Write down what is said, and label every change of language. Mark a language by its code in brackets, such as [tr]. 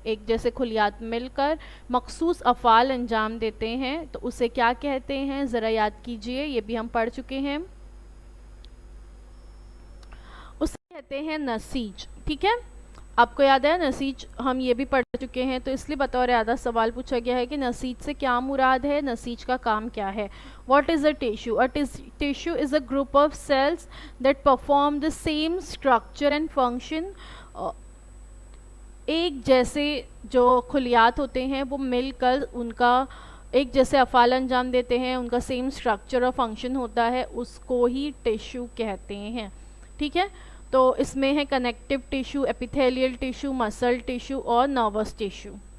[ur] ایک جیسے کھلیات مل کر مخصوص افعال انجام دیتے ہیں تو اسے کیا کہتے ہیں ذرا یاد کیجئے، یہ بھی ہم پڑھ چکے ہیں. اسے کہتے ہیں نسیج. ٹھیک ہے، آپ کو یاد ہے نسیج ہم یہ بھی پڑھ چکے ہیں، تو اس لیے بطور اعادہ سوال پوچھا گیا ہے کہ نسیج سے کیا مراد ہے، نسیج کا کام کیا ہے. [en] What is a tissue? Tissue is a group of cells that perform the same structure and function. [ur] ایک جیسے جو کھلیات ہوتے ہیں وہ مل کر ان کا ایک جیسے افعال انجام دیتے ہیں، ان کا [en] same structure اور function [ur] ہوتا ہے، اس کو ہی ٹیشو کہتے ہیں. ٹھیک ہے، تو اس میں ہے کنیکٹیو ٹیشو، ایپیتھیلیل ٹیشو، مسل ٹیشو اور نروس ٹیشو.